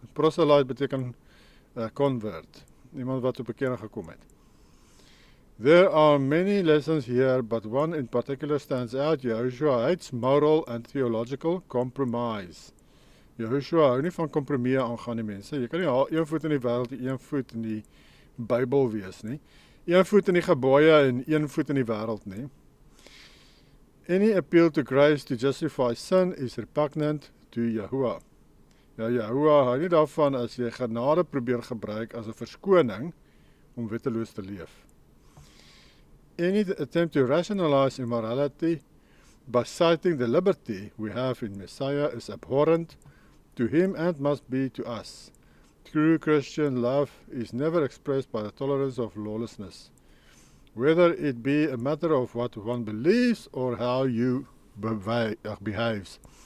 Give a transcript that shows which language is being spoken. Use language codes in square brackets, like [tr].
[af] Proselyte beteken convert, iemand wat op bekering gekom het. [en] There are many lessons here, but one in particular stands out. Jehoshua hates moral and theological compromise. [af] Jehoshua hou nie van kompromieë aangaan die mense. Jy kan nie een voet in die wêreld en een voet in die Bybel wees nie. Een voet in die gebooie en een voet in die wêreld nie. [en] Any appeal to grace to justify sin is repugnant to Yahuwah. [af] Ja, Yahuwah hou nie daarvan as jy genade probeer gebruik as 'n verskoning om wetteloos te leef. [en] Any attempt to rationalize immorality by citing the liberty we have in Messiah is abhorrent to him and must be to us. True Christian love is never expressed by the tolerance of lawlessness, whether it be a matter of what one believes or how you behaves.